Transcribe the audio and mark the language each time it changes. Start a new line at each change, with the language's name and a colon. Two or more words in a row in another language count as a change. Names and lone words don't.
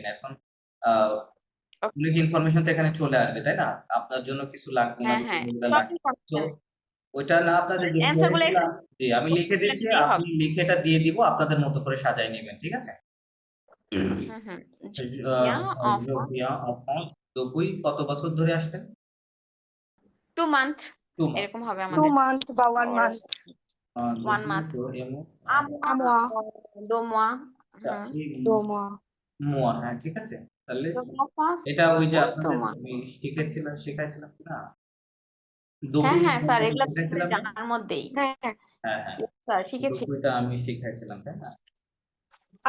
Bangla: এখন
English: Okay.
Bangla: অনেক ইনফরমেশন তো এখানে চলে আসবে তাই না, আপনার জন্য কিছু লাগবে না হ্যাঁ, হ্যাঁ, যেগুলো সব লাগবে তো ইনফরমেশন ওইটা না আপনাদের যে অ্যান্সার গুলো বলেছিলাম জি আমি লিখে দিচ্ছি, দিলেই আপনি হবে। লিখে এটা দিয়ে দিব, আপনাদের মতো করে সাজাই নেবেন ঠিক আছে।
English: হুম। Yeah, of
French: je viens en France depuis
Bangla: কত বছর ধরে আসছেন?
English: 2 মান্থ
Bangla: 2 মাস এরকম হবে 2 আমাদের।
English: month বা 1 month 1 month.
French: un mois 2 mois.
Bangla: আচ্ছা হুম। এই
French: 2 mois
Bangla: মোয়া হ্যাঁ ঠিক আছে তাহলে
French: 2 mois,
Bangla: এটা ওই যে 2 আপনাদের
French: mois.
Bangla: আমি শিখাইছিলাম না হ্যাঁ,
French: দুপুই
Bangla: হ্যাঁ স্যার, এগুলো শিখাইছিলাম না জানার মধ্যেই। হ্যাঁ হ্যাঁ হ্যাঁ হ্যাঁ স্যার শিখেছি। দুপুইটা আমি শিখাইছিলাম তাই না। আর